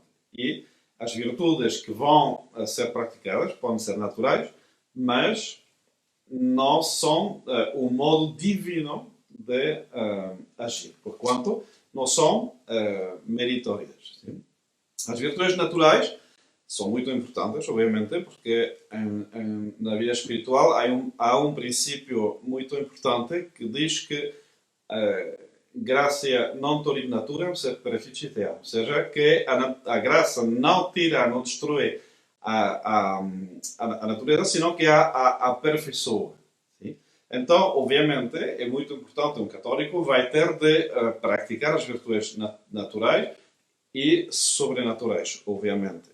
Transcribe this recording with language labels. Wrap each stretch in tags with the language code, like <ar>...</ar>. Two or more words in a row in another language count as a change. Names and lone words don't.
<pt>E as virtudes que vão ser praticadas podem ser naturais, mas não são o modo divino de agir, porquanto não são meritórias. Sim? As virtudes naturais são muito importantes, obviamente, porque na vida espiritual há um princípio muito importante que diz que</pt> <la>gracia non tolit natura, sed perficitia.</la> <pt>Ou seja, que a graça não tira, não destrói a natureza, senão que a aperfeiçoa. Então, obviamente, é muito importante, um católico vai ter de praticar as virtudes naturais e sobrenaturais, obviamente.</pt>